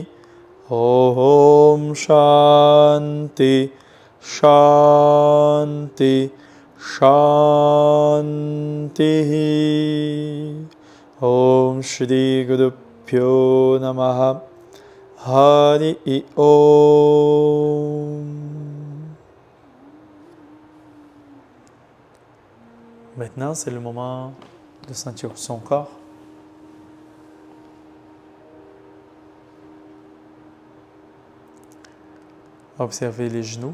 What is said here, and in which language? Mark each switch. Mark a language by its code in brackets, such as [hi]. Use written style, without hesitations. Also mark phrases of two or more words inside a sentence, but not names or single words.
[sa] ॐ शान्तिः शान्तिः शान्तिः. ॐ श्री गुरु भ्यो नमः. हरि ॐ. [fr] Maintenant, c'est le moment de sentir son corps. Observez les genoux.